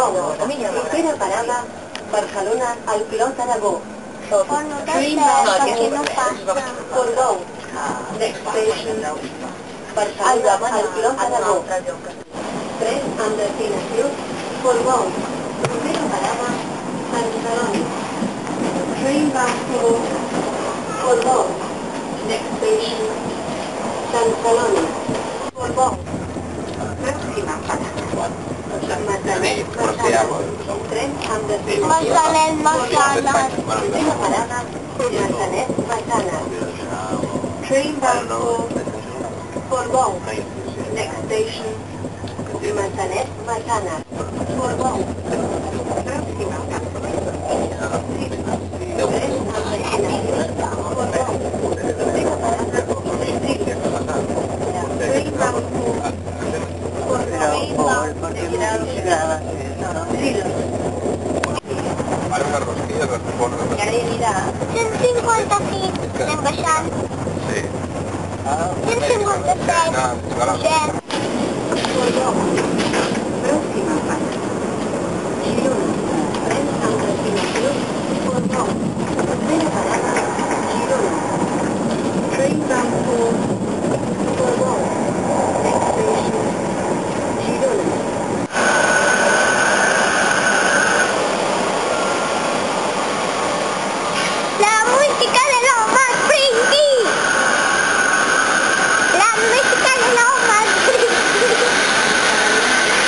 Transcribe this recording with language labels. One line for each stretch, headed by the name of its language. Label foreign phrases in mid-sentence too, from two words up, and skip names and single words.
Catalan: Primera parada, Barcelona, al Clot d'Aragó. Que no passa. Portbou.
English: Next station,
Catalan: Barcelona, al Clot d'Aragó. Tren amb destinació, Portbou. Primera parada, Sant Celoni.
English: Train bound for Portbou. Next station, Sant Celoni.
Catalan: Portbou. Pròxima parada. Maçanet, Maçana. Tren amb destinació. Maçanet, Maçana. Primera parada, Maçanet, Maçana.
English: Train bound for Portbou. Next station, Maçanet, Maçana.
Catalan: Portbou. Pròxima parada. Tren amb destinació. Portbou. Primera parada,
English: Train bound for
Catalan: Ara unes rosquilles es ponen... I ara hi anirà 156, anem baixant. Sí. 157, pugem. Portbou. Pròxima parada. Girona. Tren amb destinació Portbou. Primera parada, Girona.
English: Train bound for Portbou. Next station, Girona.
Spanish: La música de lo más friki. La música de lo más friki.